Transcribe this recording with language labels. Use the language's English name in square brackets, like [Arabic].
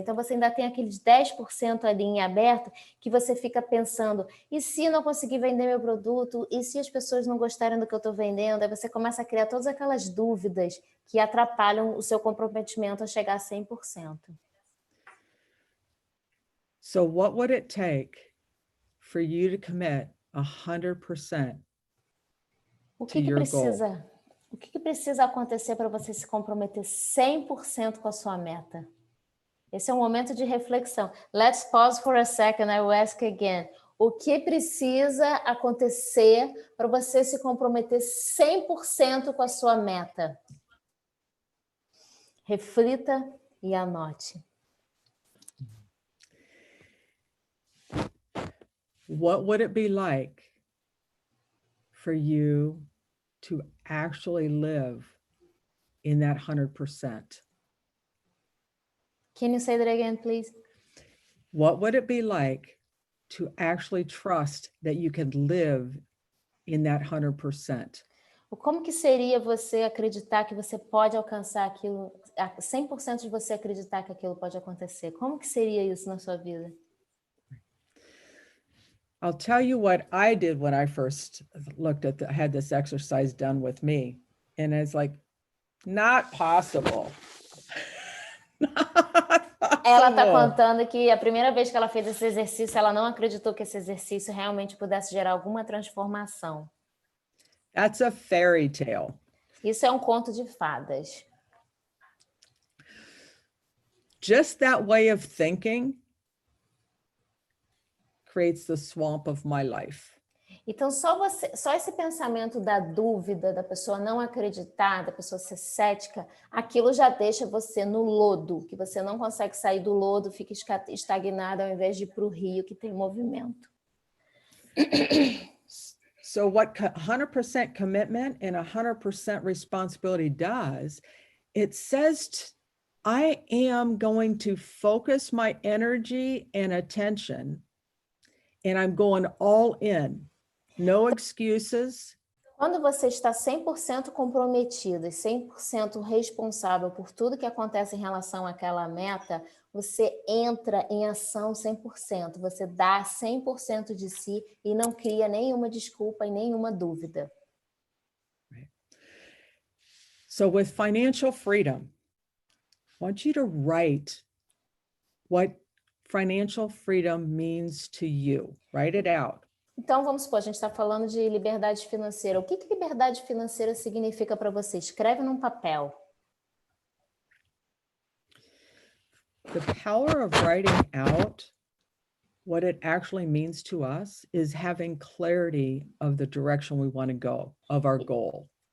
[Portuguese] Então, você ainda tem aqueles 10% ali em aberto que você fica pensando, e se não conseguir vender meu produto? E se as pessoas não gostarem do que eu estou vendendo? Aí você começa a criar todas aquelas dúvidas que atrapalham o seu comprometimento a chegar a 100%. [English] So what would it take for you to commit 100% to your goal? [Portuguese] O que precisa acontecer para você se comprometer 100% com a sua meta? Esse é um momento de reflexão. [English] Let's pause for a second, I will ask again. [Portuguese] O que precisa acontecer para você se comprometer 100% com a sua meta? Reflita e anote. [English] What would it be like for you to actually live in that 100%? Can you say that again, please? What would it be like to actually trust that you can live in that 100%? [Portuguese] Como que seria você acreditar que você pode alcançar aquilo, 100% de você acreditar que aquilo pode acontecer? Como que seria isso na sua vida? [English] I'll tell you what I did when I first had this exercise done with me. And it's like, not possible. [Portuguese] Ela está contando que a primeira vez que ela fez esse exercício, ela não acreditou que esse exercício realmente pudesse gerar alguma transformação. [English] That's a fairy tale. [Portuguese] Isso é um conto de fadas. [English] Just that way of thinking creates the swamp of my life. [Portuguese] Então, só esse pensamento da dúvida, da pessoa não acreditar, da pessoa ser cética, aquilo já deixa você no lodo, que você não consegue sair do lodo, fica estagnado ao invés de ir para o rio, que tem movimento. [English] So what 100% commitment and 100% responsibility does, it says I am going to focus my energy and attention, and I'm going all in. No excuses. [Portuguese] Quando você está 100% comprometido e 100% responsável por tudo que acontece em relação àquela meta, você entra em ação 100%, você dá 100% de si e não cria nenhuma desculpa e nenhuma dúvida. [English] Right. So with financial freedom, I want you to write what financial freedom means to you. Write it out. [Portuguese] Então, vamos supor, a gente está falando de liberdade financeira. O que liberdade financeira significa para você? Escreve num papel. [English] The power of writing out what it actually means to us is having clarity of the direction we want to go, of our goal.